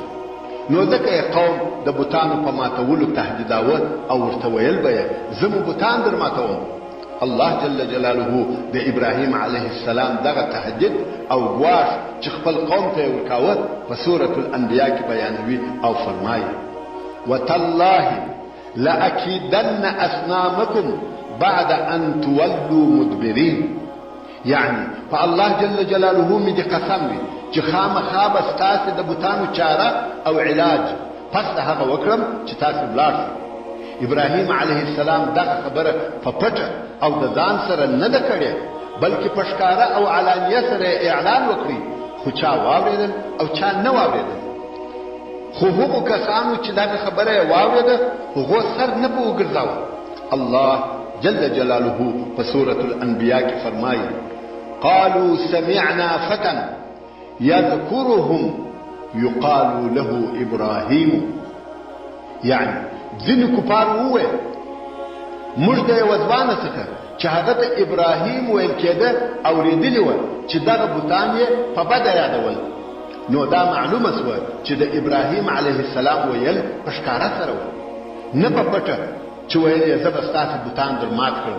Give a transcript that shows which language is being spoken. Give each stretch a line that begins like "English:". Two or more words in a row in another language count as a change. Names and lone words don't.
Pashto: نو ځکه یې قوم د بوتانو په ماتولو تهدیداوه او ورته ویل به یې زه مو بوتان در ماتوم. الله
Arabic: جل جلاله
Pashto: د ابراهیم
Arabic: علیه السلام
Pashto: دغه تهدید او ګواښ چې خپل قوم ته یې ورکاوه په سورة الانبیاء کې بیانوي او فرمایي:
Arabic: وتالله لأكيدن أصنامكم بعد أن تولوا مدبرين.
Pashto: يعني فالله
Arabic: جل جلاله
Pashto: می دې قسم وي چې خامخا به ستاسې د بوتانو چاره او علاج پس د هغه وکړم چې تاسې ولاړ شئ. ابراهیم
Arabic: علیه السلام
Pashto: دغه خبره په پټه او د ځان سره نه ده کړې، بلکې په ښکاره او علانیه سره اعلان وکړي، خو چا واورېدل او چا نه واورېدل. خو هغو کسانو چې دغه خبره یې واورېده هغو سر نه په وګرځاوه. الله
Arabic: جل جلاله
Pashto: په سورة الانبیاء کې فرمایي:
Arabic: قالوا سمعنا فتى يذكرهم يقال له ابراهيم.
Pashto: يعني ځینې کفار وویل موږ د یوه ځوانه څخه چې هغه ته ابراهیم ویل کېده اورېدلي وه چې دغه بوتان یې په بده یادول. نو دا معلومه سوه چې د ابراهیم
Arabic: علیه السلام
Pashto: ویل په ښکاره سره و، نه په پټه چې ویل یې زه به ستاسې بوتان در مات کړم.